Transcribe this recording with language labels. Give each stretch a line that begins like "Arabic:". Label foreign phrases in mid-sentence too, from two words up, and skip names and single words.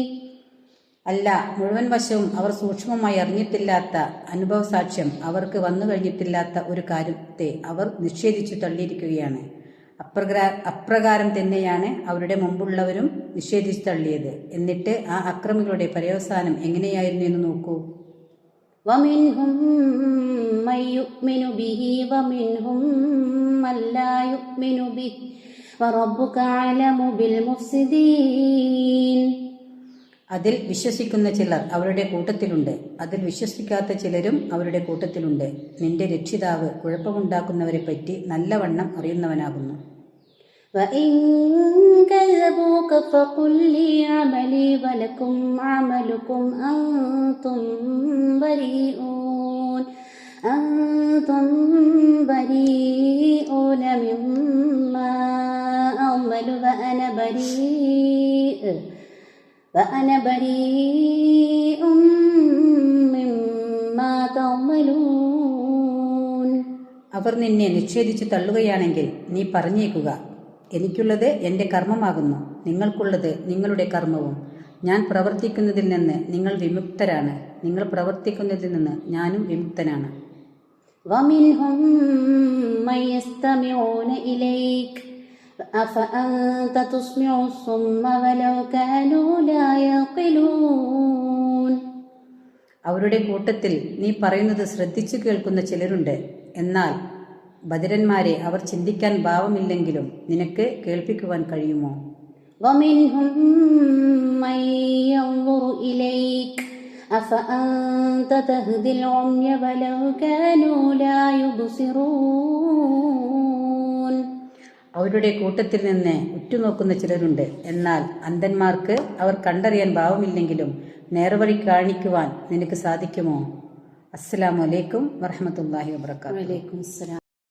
Malayalam: അല്ല, മുഴുവൻ വശവും അവർ സൂക്ഷ്മമായി അറിഞ്ഞിട്ടില്ലാത്ത അനുഭവ സാക്ഷ്യം അവർക്ക് വന്നു കഴിഞ്ഞിട്ടില്ലാത്ത ഒരു കാര്യത്തെ അവർ നിഷേധിച്ചു തള്ളിയിരിക്കുകയാണ്. അപ്രകാരം തന്നെയാണ് അവരുടെ മുമ്പുള്ളവരും നിഷേധിച്ചു തള്ളിയത്. എന്നിട്ട് ആ അക്രമികളുടെ പര്യവസാനം എങ്ങനെയായിരുന്നു എന്ന് നോക്കൂ.
Arabic: ومنهم من يؤمن به ومنهم من لا يؤمن به فربك أعلم بالمفسدين.
Malayalam: അതിൽ വിശ്വസിക്കുന്ന ചിലർ അവരുടെ കൂട്ടത്തിലുണ്ട്, അതിൽ വിശ്വസിക്കാത്ത ചിലരും അവരുടെ കൂട്ടത്തിലുണ്ട്. നിന്റെ രക്ഷിതാവ് കുഴപ്പമുണ്ടാക്കുന്നവരെ പറ്റി നല്ലവണ്ണം അറിയുന്നവനാകുന്നു.
Arabic: وإن كذبوك فقل لي عملي ولكم عملكم أنتم بريئون مما أعمل وأنا بريء مما تعملون.
Malayalam: അവർ നിന്നെ നിഷേധിച്ചു തള്ളുകയാണെങ്കിൽ നീ പറഞ്ഞേക്കുക, എനിക്കുള്ളത് എൻ്റെ കർമ്മമാകുന്നു, നിങ്ങൾക്കുള്ളത് നിങ്ങളുടെ കർമ്മവും. ഞാൻ പ്രവർത്തിക്കുന്നതിൽ നിന്ന് നിങ്ങൾ വിമുക്തരാണ്, നിങ്ങൾ പ്രവർത്തിക്കുന്നതിൽ നിന്ന് ഞാനും വിമുക്തനാണ്.
Arabic: ومنهم من يستمعون إليك أفأنت تسمع الصم ولو كانوا لا يعقلون.
Malayalam: അവരുടെ കൂട്ടത്തിൽ നീ പറയുന്നത് ശ്രദ്ധിച്ചു കേൾക്കുന്ന ചിലരുണ്ട്. എന്നാൽ ബധിരന്മാരെ അവർ ചിന്തിക്കാൻ ഭാവമില്ലെങ്കിലും നിനക്ക് കേൾപ്പിക്കുവാൻ കഴിയുമോ?
Arabic: ومنهم من ينظر إليك أفأنت تهدي العمي ولو كانوا لا يبصرون.
Malayalam: അവരുടെ കൂട്ടത്തിൽ നിന്ന് ഉറ്റുനോക്കുന്ന ചിലരുണ്ട്. എന്നാൽ അന്ധന്മാർക്ക് അവർ കണ്ടറിയാൻ ഭാവമില്ലെങ്കിലും നേർവഴി കാണിക്കുവാൻ നിനക്ക് സാധിക്കുമോ?
Arabic: السلام عليكم ورحمة الله وبركاته. وعليكم السلام.